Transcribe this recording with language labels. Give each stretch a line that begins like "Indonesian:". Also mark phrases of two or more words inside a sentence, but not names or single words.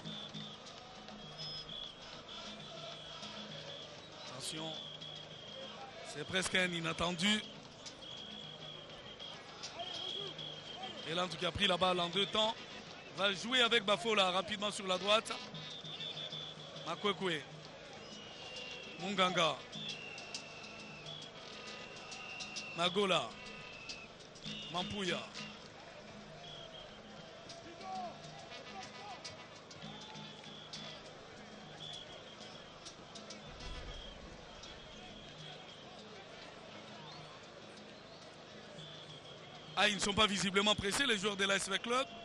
French: Attention, c'est presque un inattendu. Et là, en tout cas, a pris la balle en deux temps. Va jouer avec Bafola rapidement sur la droite. Makwekwe. Munganga. Magola. Mampuya. Ah, ils ne sont pas visiblement pressés, les joueurs de l'ASV Club.